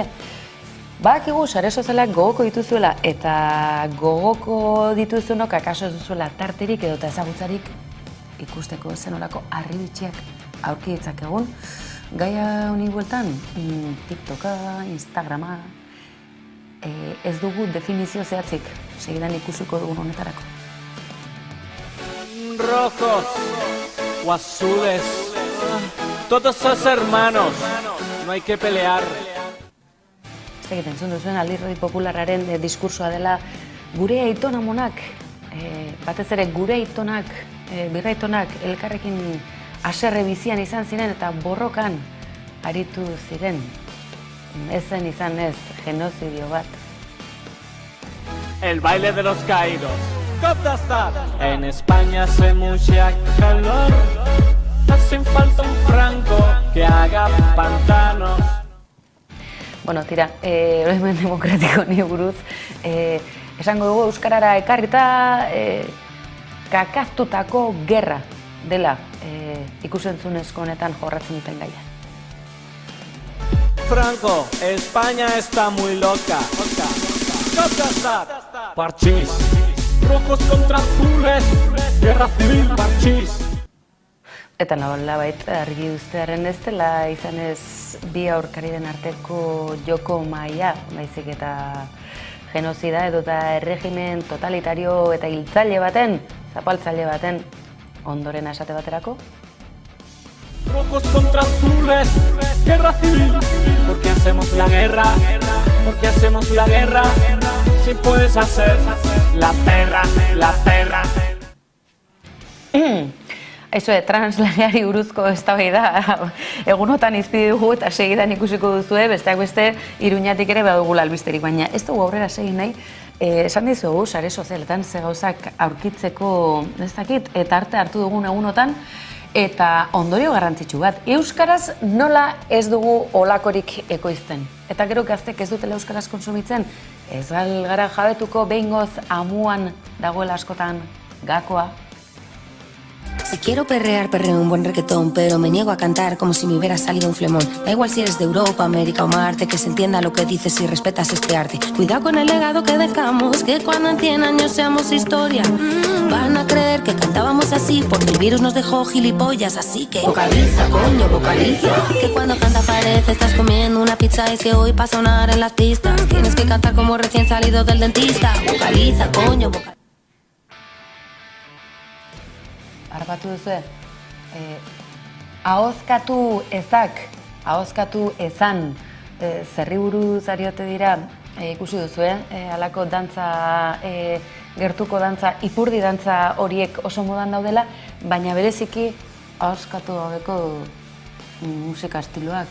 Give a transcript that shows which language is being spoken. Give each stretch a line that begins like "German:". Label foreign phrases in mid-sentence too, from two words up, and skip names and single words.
Basque: Badakigu sare sozialak gogoko dituzuela eta gogoko dituzunok akaso ez duzuela tarterik edota ezagutzarik ikusteko zenolako harribitxiak aurki ditzakegun. Gaia honi bueltan, TikToka, Instagrama, ez dugu definizio zehatzik, segidan ikusiko dugun honetarako.
Spanish: Rojos o azules, todos sos hermanos, no hay que pelear.
Basque: Egiten entzun duzuen Alderdi Popularraren diskursoa dela gure aiton amonak, batez ere gure aitonak, birraitonak elkarrekin haserre bizian izan ziren eta borrokan aritu ziren. Ez zen izan ez genozidio bat.
Spanish: El baile de los caídos. ¿Dónde está? En España hace mucha calor. Hacen falta un Franco que haga pantanos.
Basque: Bueno, tira, oroimen demokratiko ni buruz, esango dugu euskarara ekarrita kakaztutako gerra dela ikusentzunezko honetan jorratzen duten gaia.
Spanish: Franco, España está muy loca. ¿Dónde está? Parchís. Rojos contra azules. Guerra civil, parchís.
Basque: Eta nolabait argi uztearen ez dela izan ez bi aurkarien arteko joko maila, baizik eta genozida edota erregimen totalitario eta hiltzaile baten, zapaltzaile baten ondoren esate baterako.
Spanish: Rojos contra azules, guerra civil. ¿Por qué hacemos la guerra? ¿Por qué hacemos la guerra? Si puedes hacer la perra, la perra.
Basque: Aizue, translaneari buruzko eztabaida egunotan izpide dugu eta segidan ikusiko duzue, besteak beste Iruñatik ere badugula albisterik, baina ez dugu aurrera segin nahi, esan dizugu, sare sozialetan ze gauzak aurkitzeko ez dakit, eta arte hartu dugun egunotan, eta ondorio garrantzitsu bat, euskaraz nola ez dugu olakorik ekoizten. Eta gero gaztek ez dutela euskaraz konsumitzen, ez gara jabetuko behingoz amuan dagoela askotan gakoa.
Spanish: Si quiero perrear, perreo un buen reggaetón, pero me niego a cantar como si me hubiera salido un flemón. Da igual si eres de Europa, América o Marte, que se entienda lo que dices y respetas este arte. Cuidado con el legado que dejamos, que cuando en 100 años seamos historia. Van a creer que cantábamos así, porque el virus nos dejó gilipollas, así que vocaliza, coño, vocaliza. Que cuando canta parece estás comiendo una pizza, es que hoy va a sonar en las pistas. Tienes que cantar como recién salido del dentista. Vocaliza, coño, vocaliza.
Basque: Arbatu duzue, ahozkatu ezak, ahozkatu ezan, zerri buruz ariote dira, ikusi duzue, halako dantza, gertuko dantza, ipurdi dantza horiek oso modan daudela, baina bereziki ahozkatu gabeko musika estiloak.